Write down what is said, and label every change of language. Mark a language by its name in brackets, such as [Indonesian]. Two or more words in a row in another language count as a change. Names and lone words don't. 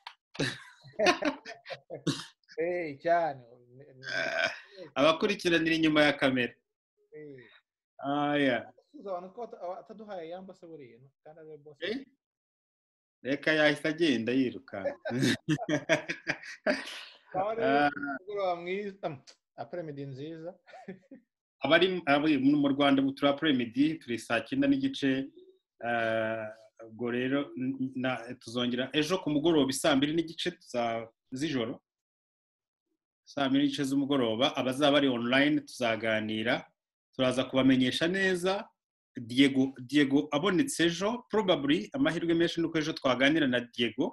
[Kinyarwanda] Cyane abakurikiranira inyuma ya kamera. Yeah. Ataduhaye yamba se buriye kandi ari boss. Reka yahita agenda yiruka. Après-midi nziza. Abari mu Rwanda turi après-midi, turi 9:30. Ubwo rero tuzongera ejo ku mugoroba 2:30 z'ijoro, 2:30 z'umugoroba. Abazaba bari online tuzaganira, turaza kubamenyesha neza. Diego abonetse ejo, probably amahirwe menshi nuko ejo twaganira na Diego.